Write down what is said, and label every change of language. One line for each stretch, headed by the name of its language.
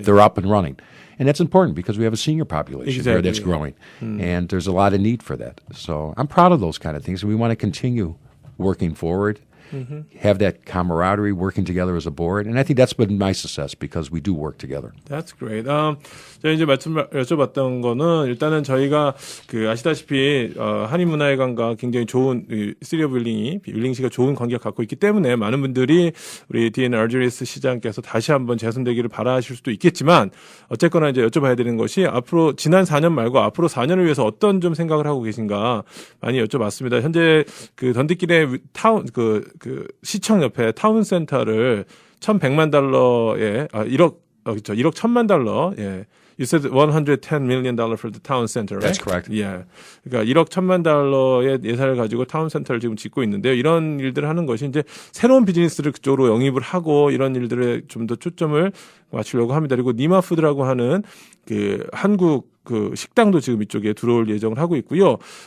English: They're up and running. And that's important because we have a senior population here that's growing. And there's a lot of need for that. So I'm proud of those kind of things. And we want to continue working forward, have that camaraderie, working together as a board. And I think that's been my success because we do work together. That's great.
Korean: 제가 이제 여쭤봤던 거는 일단은 저희가 아시다시피 한인문화회관과 굉장히 좋은 시티 오브 윌링시가 좋은 관계가 갖고 있기 때문에 많은 분들이 우리 디앤 알지리스 시장께서 다시 한번 재선되기를 바라실 수도 있겠지만 어쨌거나 이제 여쭤봐야 되는 것이 앞으로 지난 4년 말고 앞으로 4년을 위해서 어떤 좀 생각을 하고 계신가 많이 여쭤봤습니다. 현재 던디길의 타운 시청 옆에 타운센터를 $1,100에 1억 1,000만 달러. 예.
English: You said $110 million for the town center, right? That's correct. Yeah.
Korean: 그러니까 1억 1,000만 달러의 예산을 가지고 타운센터를 지금 짓고 있는데요. 이런 일들을 하는 것이 이제 새로운 비즈니스를 그쪽으로 영입을 하고 이런 일들에 좀 더 초점을 맞추려고 합니다. 그리고 니마푸드라고 하는 한국 식당도 지금 이쪽에 들어올 예정을 하고 있고요.